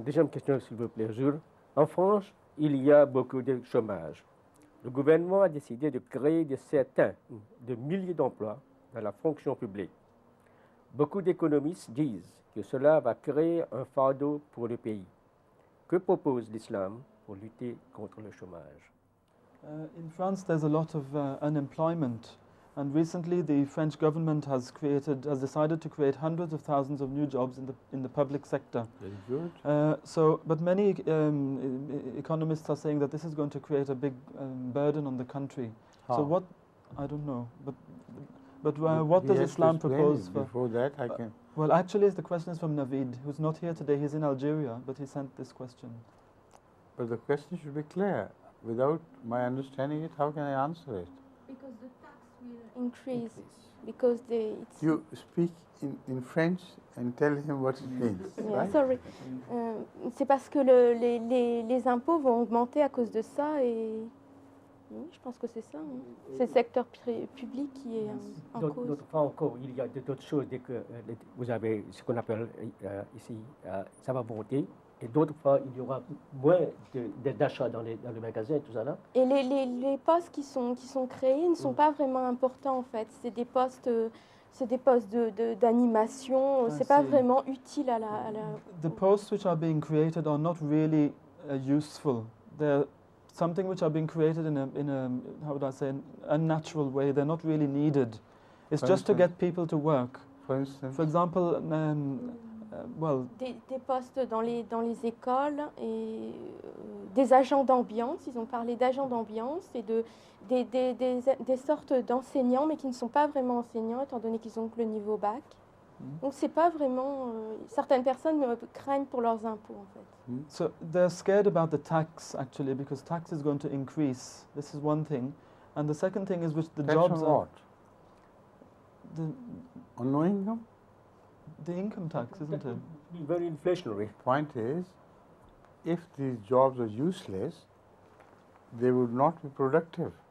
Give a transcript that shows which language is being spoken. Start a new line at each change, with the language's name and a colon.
French: Deuxième question, s'il vous plaît, Jour. En France, il y a beaucoup de chômage. Le gouvernement a décidé de créer de milliers d'emplois dans la fonction publique. Beaucoup d'économistes disent que cela va créer un fardeau pour le pays. Que propose l'islam pour lutter contre le chômage?
English: In France, there's a lot of unemployment, and recently the French government has decided to create hundreds of thousands of new jobs in the public sector. Very good. But many economists are saying that this is going to create a big burden on the country. How? So what? I don't know, but what does Islam propose for? Before that, I can. Well, actually, the question is from Naveed, who's not here today. He's in Algeria, but he sent this question. But the question should be clear. Without my understanding it, how can I answer it? Because the tax increase because it's You speak in French and tell him what it means, yeah, right? sorry.
French: C'est parce que les impôts vont augmenter à cause de ça et oui, je pense que c'est ça. Hein. C'est le secteur public qui est en cause. D'autres fois encore, il y a d'autres choses dès que vous avez ce qu'on appelle ici, ça va monter. Et d'autres fois, il y aura moins d'achats dans les magasins et tout ça là. Et les postes qui sont créés ne sont pas vraiment importants en fait. C'est des postes d'animation. C'est pas vraiment utile à la.
English: The posts which are being created are not really useful. They're something which are being created in a how would I say, an unnatural way. They're not really needed. It's just to get people to work. For instance, For example, well,
French: Des postes dans les écoles et des agents d'ambiance. Ils ont parlé d'agents d'ambiance et des sortes d'enseignants, mais qui ne sont pas vraiment enseignants, étant donné qu'ils ont que le niveau bac. Donc c'est pas vraiment. Certaines personnes craignent pour leurs impôts en fait.
English: so they're scared about the tax actually because tax is going to increase. This is one thing, and the second thing is which the tax jobs on are what? the On no income? income tax, isn't it? Be very inflationary. Point is, if these jobs are useless, they would not be productive.